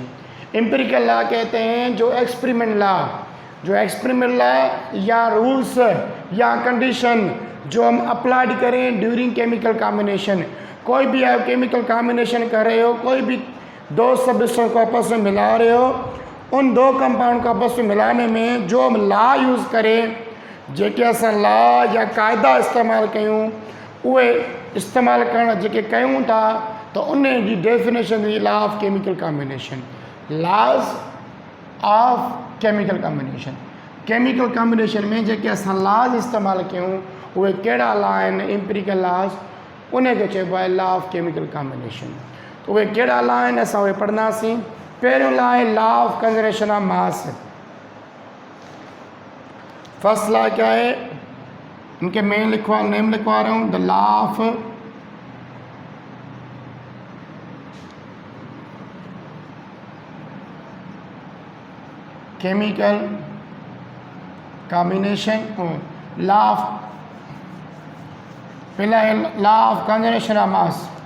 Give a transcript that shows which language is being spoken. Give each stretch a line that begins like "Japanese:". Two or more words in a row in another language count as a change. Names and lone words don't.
English: empirical law
Urdu: کہتے ہیں جو
English: experiment law
Urdu: یا رولز یا کنڈیشن جو ہم اپلائیڈ کریں
English: during chemical combination.
Urdu: کوئی بھی آپ
English: chemical combination
Urdu: کر رہے ہو، کوئی بھی دو سبسٹینس کو آپس میں ملا رہے ہو، ان دو کمپاؤنڈ کو آپس میں ملانے میں جو ہم
English: law use
Urdu: کریں,
Sindhi: जेके असां लॉ या क़ाइदा इस्तेमाल कयूं, उहे इस्तेमाल करण जेके कयूं था तो उन जी डेफिनेशन हुई
English: law of chemical combination. laws of chemical combination, chemical combination
Sindhi: में जेके असां लॉज इस्तेमाल कयूं उहे कहिड़ा लॉ आहिनि,
English: empirical laws,
Sindhi: उनखे चइबो आहे
English: law of chemical combination.
Sindhi: तो उहे कहिड़ा लॉ आहिनि असां उहे पढ़ंदासीं। पहिरियों लॉ आहे
English: law of conservation of mass. first law
Urdu: کیا ہے، ان کے نیم لکھوا رہا ہوں,
English: the law of chemical combination, law of,
Urdu: پہلا ہے
English: law of conservation of mass.